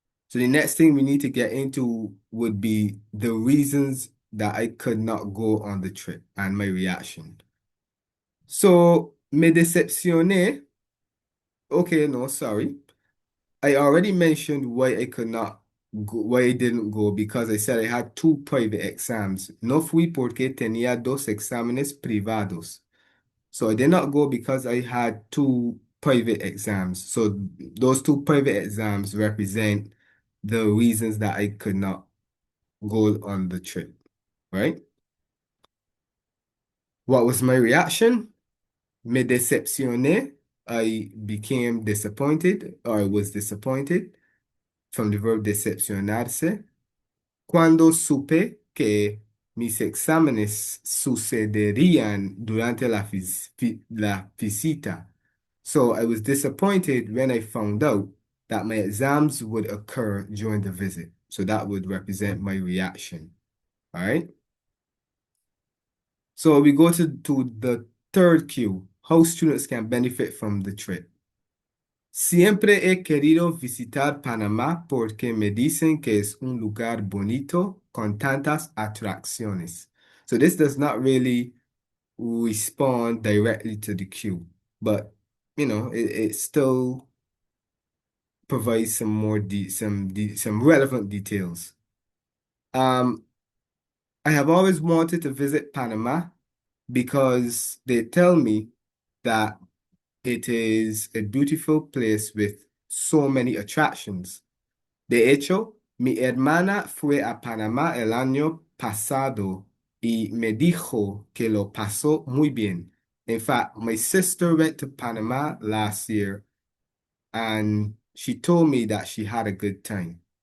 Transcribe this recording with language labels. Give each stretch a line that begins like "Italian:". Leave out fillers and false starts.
English: So the next thing we need to get into would be the reasons that I could not go on the trip and my reaction. So
Spanish: me decepcioné.
English: Okay, no, sorry. I already mentioned why I could not go, why I didn't go, because I said I had 2 private exams.
Spanish: No fui porque tenía 2 exámenes privados.
English: So I did not go because I had 2 private exams. So those 2 private exams represent the reasons that I could not go on the trip, right? What was my reaction?
Spanish: Me decepcioné.
English: I became disappointed, or I was disappointed, from the verb decepcionarse.
Spanish: Cuando supe que mis exámenes sucederían durante la visita.
English: So I was disappointed when I found out that my exams would occur during the visit. So that would represent my reaction. All right. So we go to the third cue, how students can benefit from the trip.
Spanish: Siempre he querido visitar Panamá porque me dicen que es un lugar bonito con tantas atracciones.
English: So this does not really respond directly to the cue, but it still provides some more some relevant details. I have always wanted to visit Panama because they tell me that it is a beautiful place with so many attractions.
Spanish: De hecho, mi hermana fue a Panamá el año pasado y me dijo que lo pasó muy bien.
English: In fact, my sister went to Panama last year and she told me that she had a good time.